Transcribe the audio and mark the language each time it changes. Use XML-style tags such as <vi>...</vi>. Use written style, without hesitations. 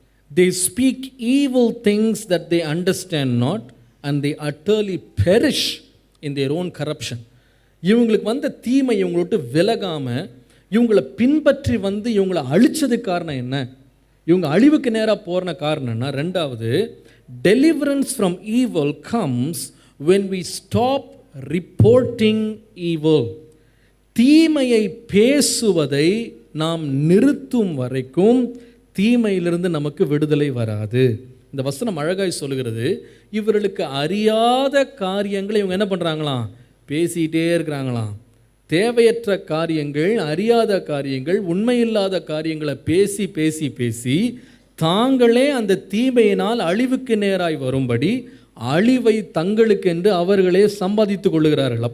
<en>They speak evil things that they understand not, and they utterly perish in their own corruption.</en> <ta>இவங்களுக்கு வந்த தீமை இவங்களை விட்டு விலகாமல் இவங்களை பின்பற்றி வந்து இவங்களை அழிச்சதுக்கு காரணம் என்ன? இவங்க அழிவுக்கு நேராக போகிற காரணம்னா, ரெண்டாவது,</ta> <en>deliverance from evil comes when we stop reporting evil.</en> <ta>தீமையை பேசுவதை நாம் நிறுத்தும் வரைக்கும் தீமையிலிருந்து நமக்கு விடுதலை வராது. இந்த வசனம் அழகாய் சொல்லுகிறது, இவர்களுக்கு அறியாத காரியங்களை இவங்க என்ன பண்ணுறாங்களாம்? பேசிகிட்டே இருக்கிறாங்களாம். தேவையற்ற காரியங்கள், அறியாத காரியங்கள், உண்மையில்லாத காரியங்களை பேசி பேசி பேசி தாங்களே அந்த தீமையினால் அழிவுக்கு நேராய் வரும்படி அழிவை தங்களுக்கென்று அவர்களே சம்பாதித்து கொள்ளுகிறார்கள்.</ta>